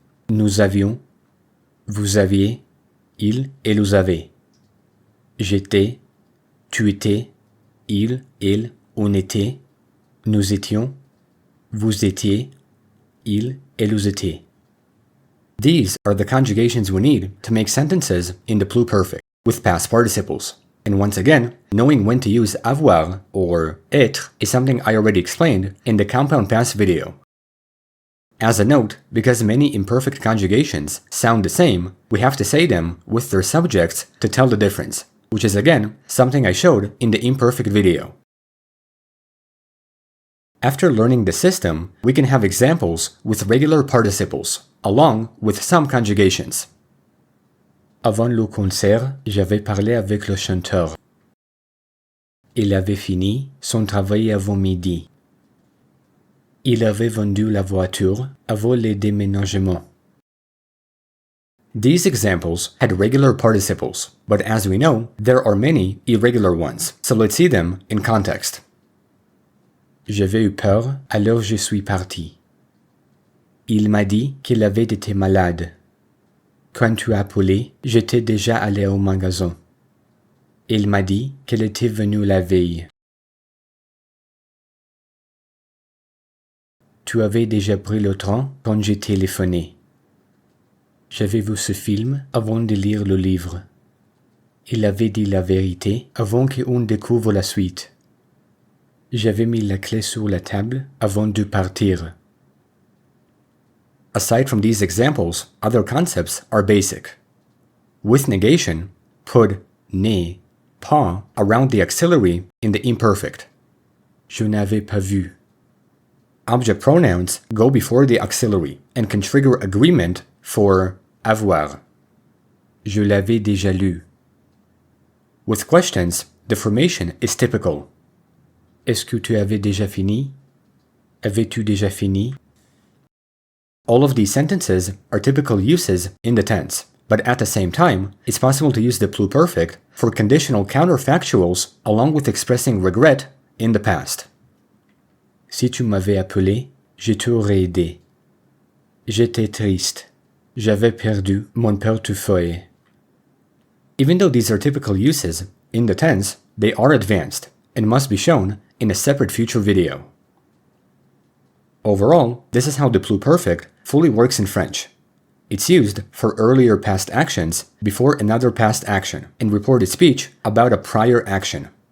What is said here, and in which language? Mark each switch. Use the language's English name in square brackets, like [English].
[French] Nous avions, vous aviez, il, vous avez. J'étais, tu étais, il, on était. Nous étions, vous étiez, il, vous étiez. [English] These are the conjugations we need to make sentences in the pluperfect with past participles. And once again, knowing when to use avoir or être is something I already explained in the compound past video. As a note, because many imperfect conjugations sound the same, we have to say them with their subjects to tell the difference, which is again something I showed in the imperfect video. After learning the system, we can have examples with regular participles, along with some conjugations. [French] Avant le concert, j'avais parlé avec le chanteur. Il avait fini son travail avant midi. Il avait vendu la voiture avant le déménagement. [English] These examples had regular participles, but as we know, there are many irregular ones, so let's see them in context. [French] J'avais eu peur, alors je suis parti. Il m'a dit qu'il avait été malade. Quand tu as appelé, j'étais déjà allé au magasin. Il m'a dit qu'elle était venue la veille. Tu avais déjà pris le train quand j'ai téléphoné. J'avais vu ce film avant de lire le livre. Il avait dit la vérité avant qu'on découvre la suite. J'avais mis la clé sur la table avant de partir. [English] Aside from these examples, other concepts are basic. With negation, put ne, pas around the auxiliary in the imperfect. [French] Je n'avais pas vu. [English] Object pronouns go before the auxiliary and can trigger agreement for avoir. [French] Je l'avais déjà lu. [English] With questions, the formation is typical. [French] Est-ce que tu avais déjà fini? Avais-tu déjà fini? [English] All of these sentences are typical uses in the tense, but at the same time, it's possible to use the pluperfect for conditional counterfactuals along with expressing regret in the past. [French] Si tu m'avais appelé, je t'aurais aidé. J'étais triste. J'avais perdu mon portefeuille. [English] Even though these are typical uses in the tense, they are advanced and must be shown in a separate future video. Overall, this is how the pluperfect fully works in French. It's used for earlier past actions before another past action in reported speech about a prior action.